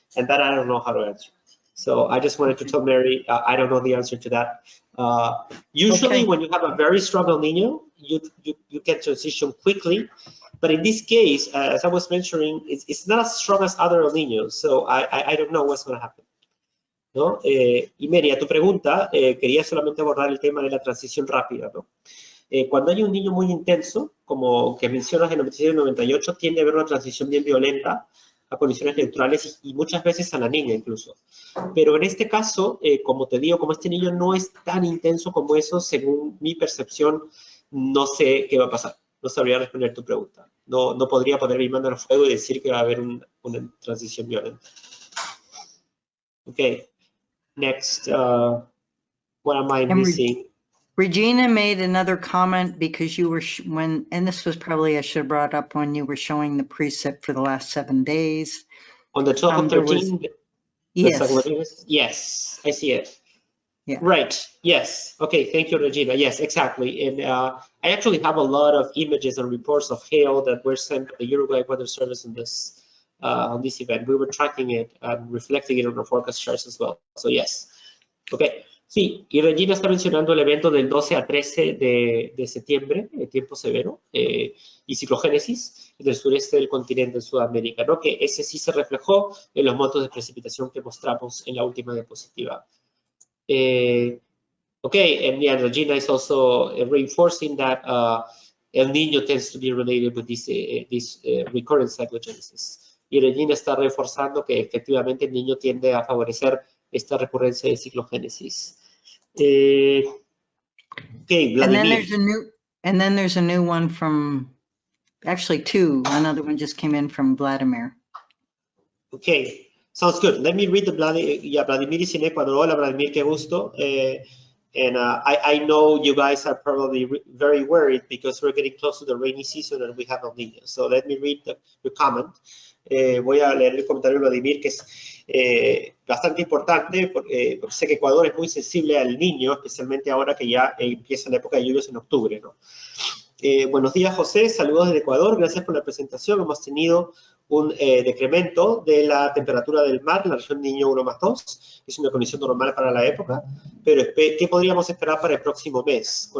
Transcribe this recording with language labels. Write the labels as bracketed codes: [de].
[en] And that I don't know how to answer. So I just wanted to tell Mary, I don't know the answer to that. Usually when you have a very strong El Nino, you can transition quickly. But in this case, as I was mentioning, it's not as strong as other El Niños. So I don't know what's going to happen. [es] ¿No? Y Mary, a tu pregunta, quería solamente abordar el tema de la transición rápida, ¿no? Cuando hay un niño muy intenso, como que mencionas en 97 y 98, tiende a haber una transición bien violenta a condiciones neutrales y muchas veces a la niña incluso. Pero en este caso, como te digo, como este niño no es tan intenso como eso, según mi percepción, no sé qué va a pasar. No sabría responder tu pregunta. No podría poner mi mano al fuego y decir que va a haber una transición violenta. [en] Okay, next, what am I missing? Regina made another comment because you were, and this was probably, I should have brought up when you were showing the precip for the last 7 days. On the 12 of 13? Yes. Yes, I see it. Yeah. Right, yes. Okay, thank you, Regina. Yes, exactly. And I actually have a lot of images and reports of hail that were sent to the Uruguay Weather Service on this event. We were tracking it and reflecting it on the forecast charts as well. So yes. Okay. [es] Sí, y Regina está mencionando el evento del 12 a 13 de septiembre, de tiempo severo, y ciclogénesis en el sureste del continente en Sudamérica, ¿no? Que ese sí se reflejó en los montos de precipitación que mostramos en la última diapositiva. [en] Okay, and yeah, Regina is also reinforcing that El Niño tends to be related with this recurrent cyclogenesis. [es] Y Regina está reforzando que efectivamente el niño tiende a favorecer esta recurrencia de ciclogénesis. [en] Okay, Vladimir. And then there's a new one from, actually two. Another one just came in from Vladimir. Okay, sounds good. Let me read the Vladimir is in Ecuador. [es] Hola, Vladimir, qué gusto. [en] And I know you guys are probably very worried because we're getting close to the rainy season and we have El Niño. So let me read your comment. [es] Voy a leer el comentario de Vladimir, que es bastante importante, porque sé que Ecuador es muy sensible al niño, especialmente ahora que ya empieza la época de lluvias en octubre, ¿no? Buenos días, José, saludos desde Ecuador, gracias por la presentación. Hemos tenido un decremento de la temperatura del mar en la región Niño 1+2, es una condición normal para la época, pero ¿qué podríamos esperar para el próximo mes?